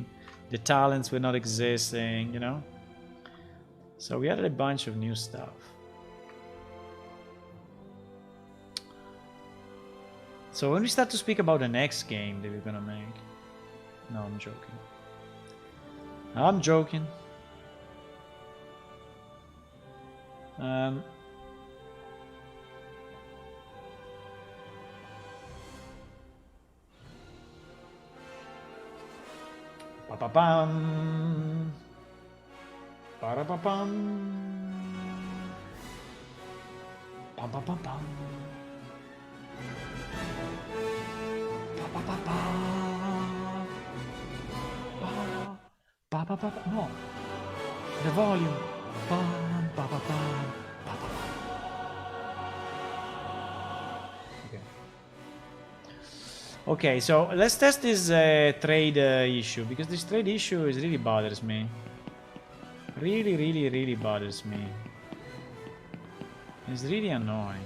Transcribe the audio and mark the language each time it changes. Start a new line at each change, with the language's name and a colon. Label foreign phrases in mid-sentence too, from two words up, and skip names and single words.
English: The talents were not existing, you know? So we added a bunch of new stuff. So when we start to speak about the next game that we're gonna make... No, I'm joking. I'm joking. Pa-pa-pam. Pa-ra-pa-pam. Pam-pam-pam-pam. Pa-pa-pa-pam. Pa-pa-pa-pa. No. The volume. Pam, pa-pa-pam. Pa-pa-pam. Okay. Okay, so let's test this trade issue, because this trade issue really bothers me. Really bothers me. It's really annoying.